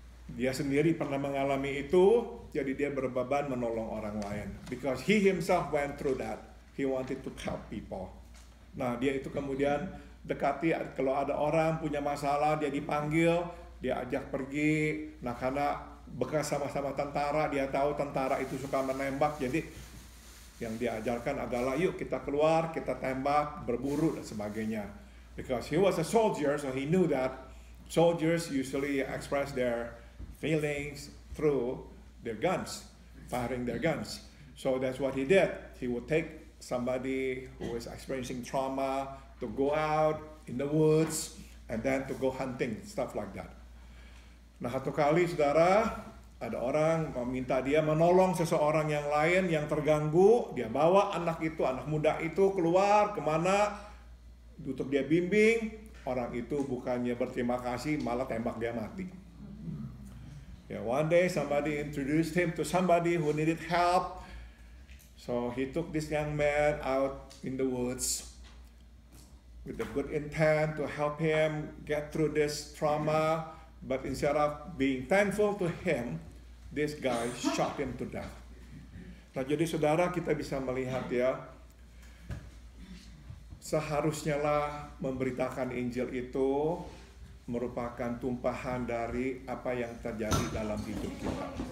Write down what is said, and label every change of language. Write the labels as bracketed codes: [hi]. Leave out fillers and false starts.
[id] Dia sendiri pernah mengalami itu, jadi dia berbeban menolong orang lain. [en] Because he himself went through that, he wanted to help people. [id] Nah, dia itu kemudian dekati, kalau ada orang punya masalah, dia dipanggil, dia ajak pergi. Nah, karena bekas sama-sama tentara, dia tahu tentara itu suka menembak, jadi yang diajarkan adalah yuk kita keluar, kita tembak, berburu dan sebagainya. [en] Because he was a soldier, so he knew that soldiers usually express their feelings through their guns, firing their guns. So that's what he did. He would take somebody who is experiencing trauma to go out in the woods and then to go hunting, stuff like that. [id] Nah, satu kali saudara, ada orang meminta dia menolong seseorang yang lain yang terganggu. Dia bawa anak muda itu keluar kemana untuk dia bimbing. Orang itu bukannya berterima kasih, malah tembak dia mati. [en] Yeah, one day somebody introduced him to somebody who needed help. So he took this young man out in the woods with a good intent to help him get through this trauma. But instead of being thankful to him, this guy shot him to death. [id] Nah, jadi saudara, kita bisa melihat ya, seharusnya lah memberitakan Injil itu merupakan tumpahan dari apa yang terjadi dalam hidup kita.